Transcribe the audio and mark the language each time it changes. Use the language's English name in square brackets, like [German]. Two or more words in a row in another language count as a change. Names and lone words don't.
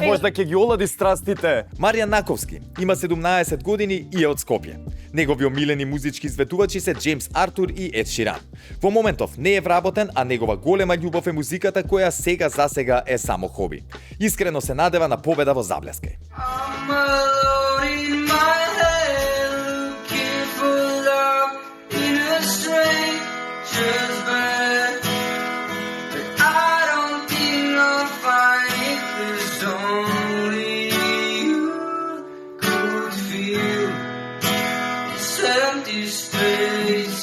[Macedonian] може да ќе ги олади страстите. Маријан Наковски има 17 години и е од Скопје. Негови омилени музички изведувачи се Джеймс Артур и Ед Ширан. Во моментов не е вработен, а негова голема љубов е музиката која сега е само хоби. Искрено се надева на победа во Заблескај. [English] I'm alone in my head, looking for love in a stranger's bed. But I don't think I'll find it, 'cause only you could feel this empty space.